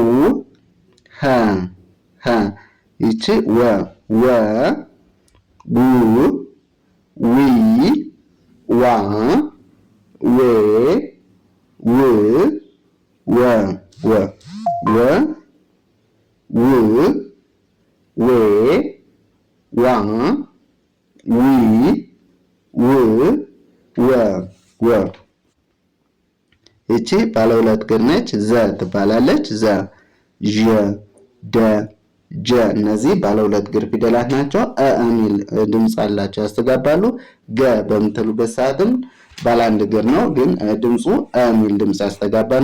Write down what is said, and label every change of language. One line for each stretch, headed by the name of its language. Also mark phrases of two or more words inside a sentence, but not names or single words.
Amharic: ሀ ይቺ ወ ው ዊ ዋ ዌ ው ው ዌ ዋ ዊ ው ወ ወ። እቺ ባለ ሁለት እግር ነች። ዘ ትባላለች። ዘ ዠ ደ ጀ እነዚህ ባለ ሁለት እግር ፊደላት ናቸው። የሚል ድምፅ አላቸው ያስተጋባሉ። ገ በምትሉበት ሰዓትም ባለ አንድ እግር ነው፣ ግን ድምፁ የሚል ድምፅ ያስተጋባል።